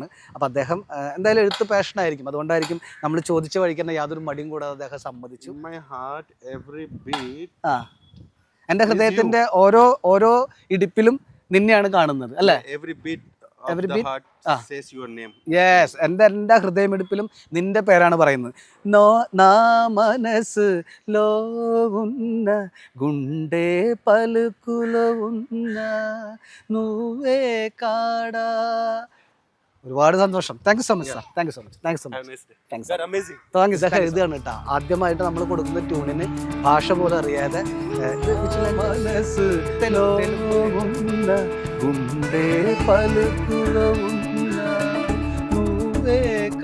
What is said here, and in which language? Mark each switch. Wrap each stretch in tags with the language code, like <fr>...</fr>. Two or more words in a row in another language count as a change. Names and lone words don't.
<ml>അപ്പോൾ അദ്ദേഹം എന്തായാലും എഴുത്ത് പാഷനായിരിക്കും, അതുകൊണ്ടായിരിക്കും നമ്മൾ ചോദിച്ച വഴിക്ക് തന്നെ യാതൊരു മടിയും കൂടാതെ അദ്ദേഹം സമ്മതിച്ചു. എൻ്റെ ഹൃദയത്തിൻ്റെ ഓരോ ഇടിപ്പിലും നിന്നെയാണ് കാണുന്നത് അല്ലേ? യെസ്, എൻ്റെ ഹൃദയമിടിപ്പിലും നിന്റെ പേരാണ് പറയുന്നത്.</ml> <te>నా మనసు లో ఉన్న గుండె పలుకులో ఉన్న నువ్వే కాడా.</te> <ml>ഒരുപാട് സന്തോഷം.</ml> <en>thank you so much</en> <ml>സാർ.</ml> <en>thank you so much. thank you.</en> <ml>എഴുതുകയാണ് കേട്ടോ. ആദ്യമായിട്ട് നമ്മൾ കൊടുക്കുന്ന ട്യൂണിന് ഭാഷ പോലും അറിയാതെ</ml> <te>గుండె పలుకుల</te>